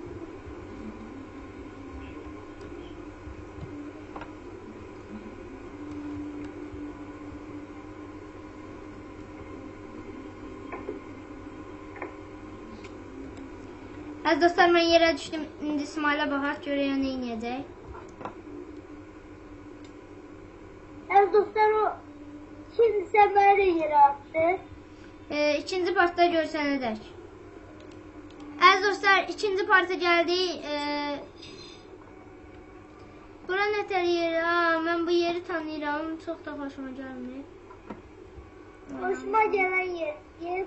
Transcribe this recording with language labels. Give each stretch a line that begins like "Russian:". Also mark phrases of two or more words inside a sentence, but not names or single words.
Azerbaijani: Əziz dostlar, mən yerə düşdüm. İndi İsmailə baxaq, görək nə edəcək.
Turkish: az dostlar o kimse böyle yere attı.
Azerbaijani: İkinci partda görsənədək. Əziz dostlar, ikinci parta gəldik. Bura nətər yeri? Mən bu yeri tanıyıram. Çox da xoşuma gəlmir.
Turkish: Hoşuma gelen yer.